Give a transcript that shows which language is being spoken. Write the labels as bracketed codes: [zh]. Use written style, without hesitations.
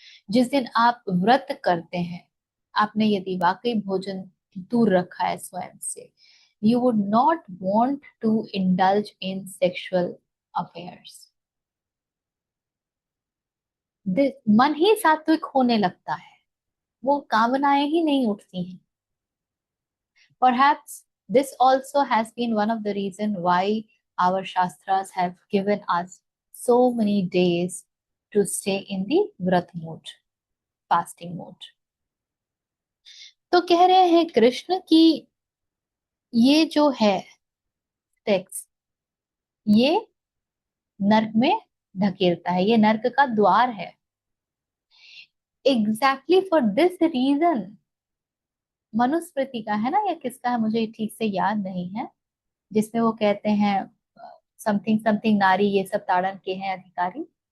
[hi] जिस दिन आप व्रत करते हैं, आपने यदि वाकई भोजन दूर रखा है स्वयं से, [en] You would not want to indulge in sexual affairs. [hi] मन ही सात्विक होने लगता है, वो कामनाएं ही नहीं उठती हैं। [en] Perhaps this also has been one of the reason why our Shastras have given us so many days to stay in the Vrat mode, fasting mode. [hi] तो कह रहे हैं कृष्ण की ये जो है सेक्स, ये नर्क में धकेलता है, ये नर्क का द्वार है। [en] exactly for this reason, [hi] Manusmriti का है ना या किसका है मुझे ठीक से याद नहीं है, जिसमें वो कहते हैं समथिंग समथिंग नारी ये सब ताड़न के हैं अधिकारी।